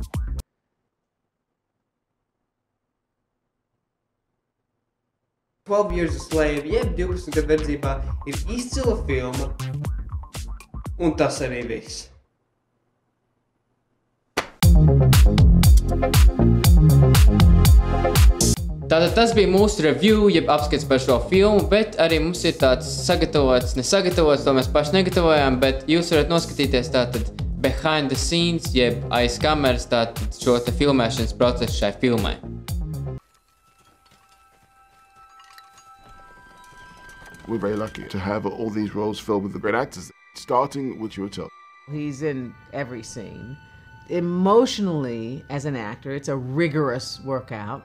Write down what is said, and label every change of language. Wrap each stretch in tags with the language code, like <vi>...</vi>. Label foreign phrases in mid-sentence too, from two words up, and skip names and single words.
<en>Twelve Years a Slave,</en> <lv>jeb 12 gadu verdzībā, ir izcila filma, un tas arī viss. Tātad tas bija mūsu review, jeb apskats par šo filmu, bet arī mums ir tāds nesagatavots, to mēs paši negatavojām, bet jūs varat noskatīties tātad</lv> <en>behind the scenes,</en> <lv>jeb aiz kameras, tātad šo te filmēšanas procesu šai filmai.</lv> <en>We're very lucky to have all these roles filled with the great actors, starting with Chiwetel. He's in every scene. Emotionally, as an actor, it's a rigorous workout.</en>